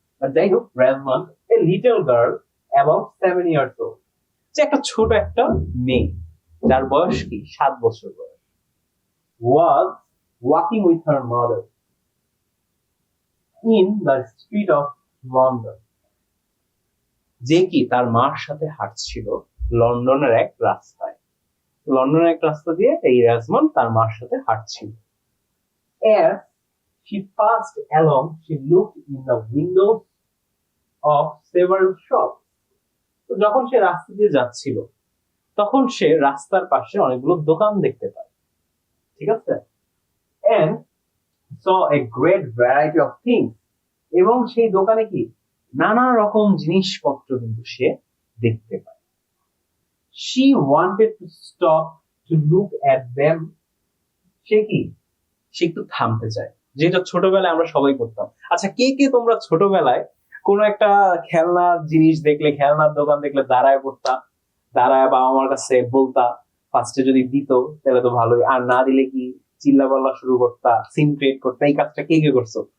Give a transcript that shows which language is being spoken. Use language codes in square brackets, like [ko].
[bn] আর যাই হোক, [en] Rosamond a little girl about 7 years old, [bn] যে একটা ছোট একটা মেয়ে যার বয়স কি 7 বছর বয়স, [en] was walking with her mother in the street of London, [bn] যে কি তার মার সাথে হাঁটছিল লন্ডনের এক রাস্তায়। লন্ডনের এক রাস্তা দিয়ে এই রেজমন্ড তার মার সাথে হাঁটছিল। [en] As she passed along, she looked in the windows of several shops. [bn] তো যখন সে রাস্তা দিয়ে যাচ্ছিল, তখন সে রাস্তার পাশে অনেকগুলো দোকান দেখতে পায়, ঠিক আছে? [en] And saw a great variety of things, [bn] এবং সেই দোকানে কি নানা রকম জিনিসপত্র কিন্তু সে দেখতে পায়। [en] She wanted to stop to look at them. [bn] সে কি সে একটু থামতে চায়, যেটা ছোটবেলায় আমরা সবাই করতাম। আচ্ছা, কে কে তোমরা ছোটবেলায় কোন একটা খেলনার জিনিস দেখলে, খেলনার দোকান দেখলে দাঁড়ায় পড়তা, দাঁড়ায় বাবা মার কাছে বলতা, ফার্স্টে যদি দিত তাহলে তো ভালোই, আর না দিলে কি চিল্লা পাল্লা শুরু করতা, সিন ক্রিয়েট করতা? এই কাজটা কে কে করছো?